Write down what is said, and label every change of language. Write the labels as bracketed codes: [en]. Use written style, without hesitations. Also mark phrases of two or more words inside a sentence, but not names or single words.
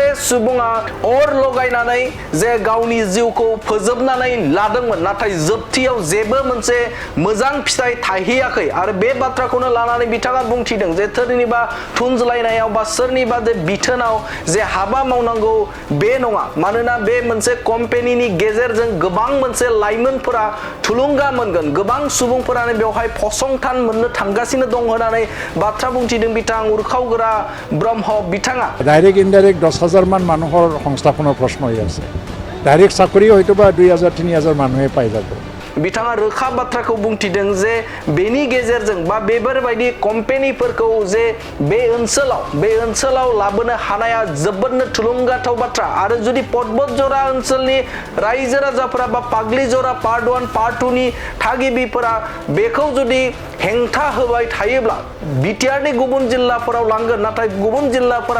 [brx] सुबुङा अर लगायनानै जे गावनि जिउखौ फोजोबनानै लादोंमोन नाथाय जोबथियाव जेबो मोनसे मोजां फिथाइ थाहैयाखै आरो बे बाथ्राखौनो लानानै बिथाङा बुंथिदों जे सोरनिबा थुनज्लायनायाव बा सोरनिबा जे बिथोनाव जे हाबा मावनांगौ बे नङा मानोना बे मोनसे कम्पेनिनि गेजेरजों गोबां मोनसे लाइमोनफोरा थुलुंगा मोनगोन गोबां सुबुंफोरानो बेवहाय फसंथान मोननो थांगासिनो दं होननानै बाथ्रा बुंथिदों बिथां उरखावगोरा ब्रह्म बिथाङा [en] direct indirect [as] 10,000 মান মানুহৰ সংস্থাপনৰ প্ৰশ্ন হৈ আছে ডাইৰেক্ট চাকৰি হয়তো বা 2,000-3,000 মানুহে পাই যাব [brx] बिथाङा रोखा बाथ्राखौ बुंथिदों जे बेनि गेजेरजों बा बेफोरबायदि कम्पेनिफोरखौ जे बे ओनसोलाव लाबोनो हानाया जोबोदनो थुलुंगाथाव बाथ्रा आरो जुदि पदबतजरा ओनसोलनि रायजो राजाफोरा बा पाग्लिजरा पार्ट 1 पार्ट 2 नि थागिबिफोरा बेखौ जुदि हेंथा होबाय थायोब्ला बिटिआरनि गुबुन जिल्लाफोराव लांगोन नाथाय गुबुन जिल्लाफोरा